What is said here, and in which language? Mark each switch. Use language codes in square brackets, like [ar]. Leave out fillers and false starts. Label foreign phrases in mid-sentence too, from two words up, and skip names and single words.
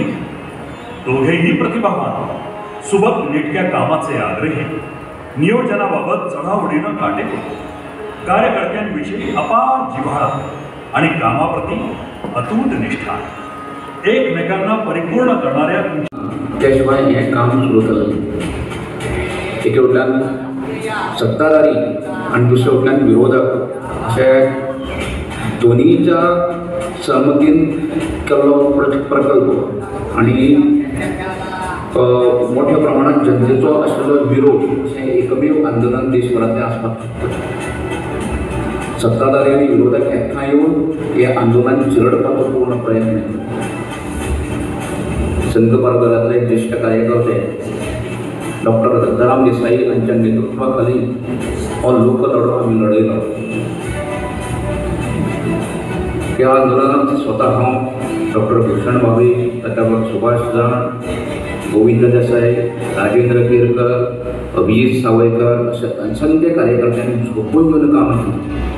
[mr] दोघेही प्रतिभावान, सुबक नेटक्या कामाचे आग्रही, नियोजनाबाबत चढाओढीनं काटेकोर, कार्यकर्त्यांविषयी अपार जिव्हाळा आणि कामाप्रती अतूट निष्ठा, एकमेकांना परिपूर्ण करणाऱ्या त्याशिवाय हे काम सुरू केलं. [kok] एके वटल्यान सत्ताधारी आणि दुसऱ्या वटल्यान विरोधक अशा दोन्हीच्या सहमतीन केल्लो प्रकल्प आणि मोठ्या प्रमाणात जनतेचो आशिल्लो विरोध हे एकमेव आंदोलन देशभरातले आसपाक शकता. सत्ताधारी आणि विरोधक एकठांय येऊन हे आंदोलन चिरडपाचो पूर्ण प्रयत्न केलो. संघ परगणातले ज्येष्ठ कार्यकर्ते डॉक्टर दत्ताराम देसाई यांच्या नेतृत्वाखाली हो लोकलढो आम्ही लढयलो. [mr] या आंदोलनात स्वतः हांव, डॉक्टर भूषण भावे, प्राध्यापक सुभाष जाण, गोविंद देसाई, राजेंद्र केरकर, अभिजित सावयकर अशा असंख्य कार्यकर्त्यांनी झोपून घेऊन काम केलं.